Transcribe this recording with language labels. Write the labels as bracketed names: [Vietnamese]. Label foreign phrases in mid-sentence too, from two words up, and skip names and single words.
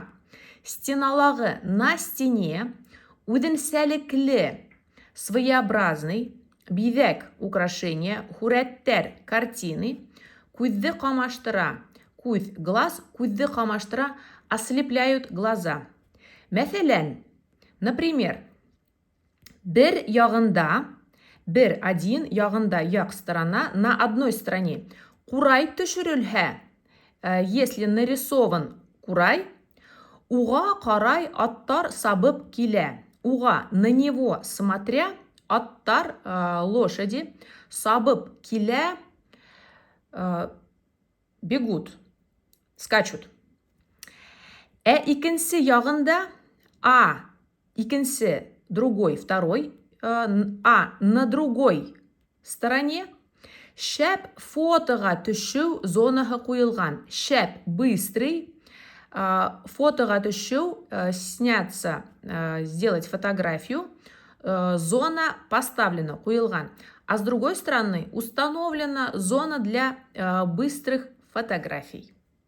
[Bashkir] Стеналағы [Russian] на стене [Bashkir] үҙенсәлекле своеобразный биҙәк украшения, һүрәттәр, картины күҙҙе ҡамаштыра. Күҙ, глаз, күҙҙе ҡамаштыра, [Russian] ослепляют глаза. [Bashkir] Мәҫәлән, например, бер один яғында, яҡ сторона, [Russian] на одной стороне [Bashkir] ҡурай төшөрөлһә, [Russian] если нарисован [Bashkir] ҡурай, уға ҡарай аттар сабып килә. Уға, [Russian] на него смотря, [Bashkir] аттар, лошади, сабып килә, [Russian] бегут, скачут. [Bashkir] Икенсе яғында, икенсе, [Russian] другой, второй, на другой стороне [Bashkir] шәп фотоға төшөү зонаһы ҡуйылған. Шәп, быстрый, фотоға төшөү, [Russian] сняться, сделать фотографию, зона поставлена, ҡуйылған. А с другой стороны установлена зона для быстрых фотографий.